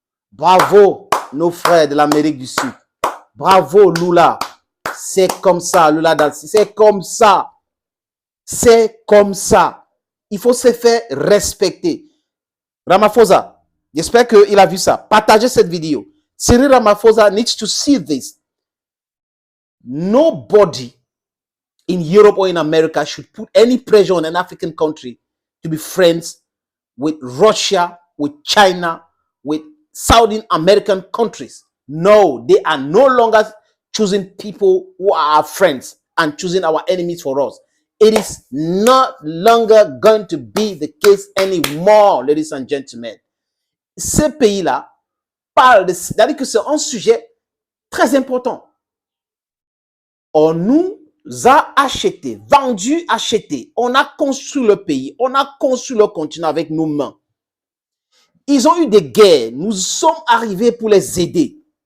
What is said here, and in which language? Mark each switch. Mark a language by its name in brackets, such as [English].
[French] Bravo nos frères de l'Amérique du Sud. Bravo Lula. C'est comme ça, Lula Dalsi. C'est comme ça. C'est comme ça. Il faut se faire respecter. Ramaphosa, j'espère qu'il a vu ça. Partagez cette vidéo. [English] Cyril Ramaphosa needs to see this. Nobody in Europe or in America should put any pressure on an African country to be friends with Russia, with China, with Southern American countries. No, they are no longer choosing people who are our friends and choosing our enemies for us. It is not longer going to be the case anymore, ladies and gentlemen. [French] Ce pays-là parle c'est-à-dire que c'est un sujet très important. On nous a acheté, vendu, acheté. On a construit le pays, on a construit le continent avec nos mains. Ils ont eu des guerres, nous sommes arrivés pour les aider.